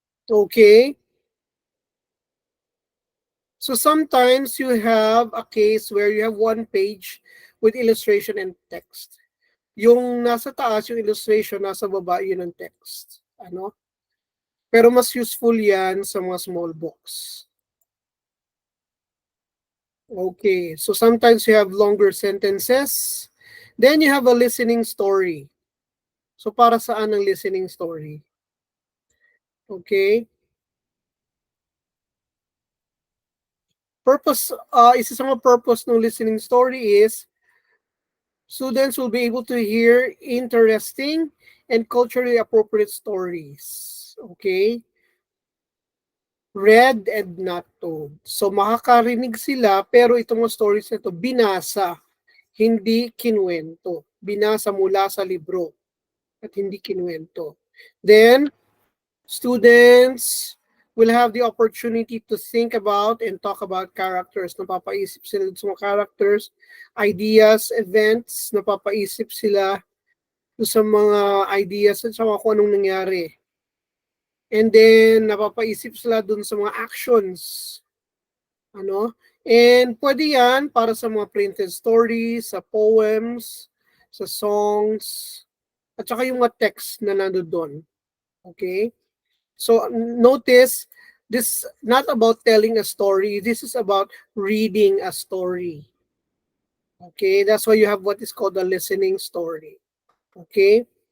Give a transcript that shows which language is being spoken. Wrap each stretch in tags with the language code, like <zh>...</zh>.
<en>Okay. So sometimes you have a case where you have one page with illustration and text.</en> <tl>Yung nasa taas, yung illustration, nasa baba, yun ang text. Ano? Pero mas useful yan sa mga small books.</tl> <en>Okay, so sometimes you have longer sentences. Then you have a listening story.</en> <tl>So para saan ang listening story? Okay.</tl> <en>Purpose,</en> <tl>isa sa mga purpose ng listening story</tl> <en>is students will be able to hear interesting and culturally appropriate stories. Okay? Read and not told.</en> <tl>So makakarinig sila pero itong mga stories na ito binasa, hindi kinuwento. Binasa mula sa libro at hindi kinuwento.</tl> <en>Then, students will have the opportunity to think about and talk about characters.</en> <tl>Napapaisip sila sa mga characters, ideas, events, napapaisip sila sa mga ideas at sa kung anong nangyari. And then, napapaisip sila dun sa mga actions. Ano? And pwede yan para sa mga printed stories, sa poems, sa songs, at saka yung mga text na nandun doon.</tl> <en>Okay? So, notice, this is not about telling a story. This is about reading a story. Okay? That's why you have what is called a listening story. Okay?</en>